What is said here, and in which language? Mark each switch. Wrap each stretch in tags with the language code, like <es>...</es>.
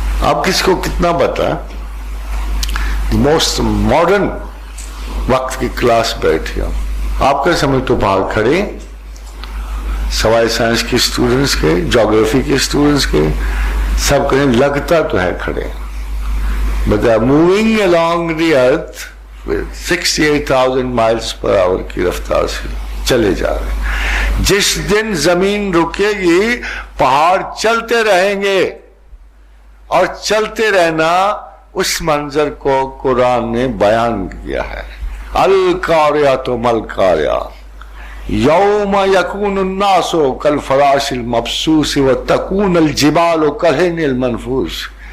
<ur>آپ کس کو کتنا بتا, موسٹ ماڈرن وقت کی کلاس بیٹھی ہو, آپ کا سمجھ تو باہر کھڑے, سوائے سائنس کے اسٹوڈنٹس کے, جیوگرافی کے اسٹوڈنٹس کے, سب کہیں لگتا تو ہے کھڑے.</ur> <en>But they are moving along the earth with 68,000 miles per hour</en> <ur>کی رفتار سے چلے جا رہے ہیں. جس دن زمین رکے گی پہاڑ چلتے رہیں گے, اور چلتے رہنا اس منظر کو قرآن نے بیان کیا ہے.</ur> <ar>القاریۃ ما القاریۃ یوم یکون الناس کالفراش المبثوث وتکون الجبال کالعہن المنفوش.</ar>